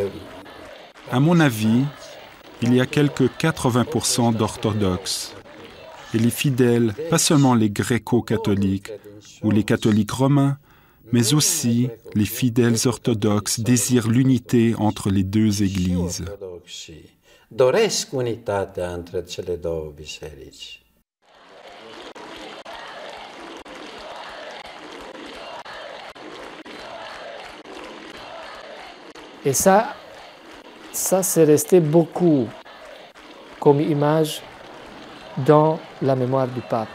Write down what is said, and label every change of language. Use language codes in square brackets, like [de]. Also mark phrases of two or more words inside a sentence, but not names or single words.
[fr] À mon avis, il y a quelques 80% d'orthodoxes. Et les fidèles, pas seulement les gréco-catholiques ou les catholiques romains, mais aussi les fidèles orthodoxes désirent l'unité entre les deux églises. [ro] ortodoxii doresc unitatea între cele două biserici. [fr] Et ça c'est resté beaucoup comme image dans la mémoire du pape.